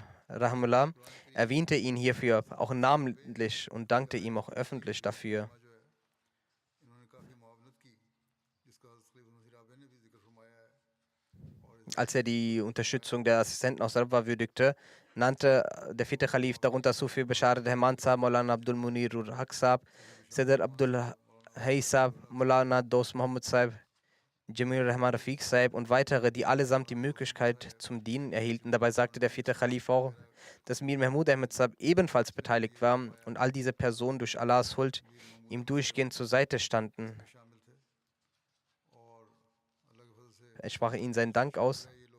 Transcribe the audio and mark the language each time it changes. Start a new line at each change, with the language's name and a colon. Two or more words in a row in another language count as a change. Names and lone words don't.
German: Rahimullah erwähnte ihn hierfür auch namentlich und dankte ihm auch öffentlich dafür. Als er die Unterstützung der Assistenten aus Rabwa würdigte, nannte der 4. Khalif darunter Sufi Basharat Rahman Sahab, Maulana Abdul Munir Haq Sahab, Sadr Abdul Hay Sahab, Maulana Dost Muhammad Sahib, Jamil Rahman Rafiq Sahib und weitere, die allesamt die Möglichkeit zum Dienen erhielten. Dabei sagte der 4. Khalif auch, dass Mir Mahmud Ahmad Sahib ebenfalls beteiligt war und all diese Personen durch Allahs Huld ihm durchgehend zur Seite standen. Er sprach ihnen seinen Dank aus.